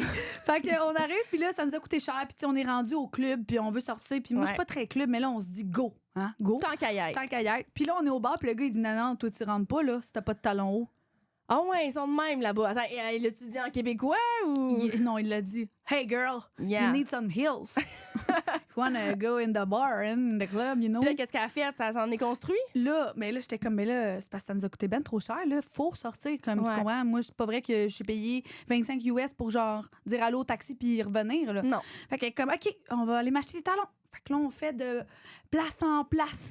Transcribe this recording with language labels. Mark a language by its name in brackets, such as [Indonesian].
[French] Fait qu'on arrive, puis là, ça nous a coûté cher, puis on est rendu au club, puis on veut sortir, puis moi, je suis pas très club, mais là, on se dit go, hein, go. Tant qu'à y être. Tant qu'à y être. Puis là, on est au bar, puis le gars, il dit non, toi, tu rentres pas, là, si t'as pas de talons hauts. Ah ouais, ils sont de même là-bas. Attends, l'as-tu dit en québécois ou. Non, il l'a dit. [English] Hey girl, you need some heels. You wanna go in the bar and in the club, you know? [French] Puis là, qu'est-ce qu'elle a fait? Ça s'en est construit? Là, j'étais comme, mais là, c'est parce que ça nous a coûté ben trop cher, là. Faut sortir, comme tu comprends. Moi, c'est pas vrai que je suis payé 25 US pour genre dire allô au taxi puis revenir, là. Non. Fait que comme, OK, on va aller m'acheter des talons. Fait que là, on fait de place en place.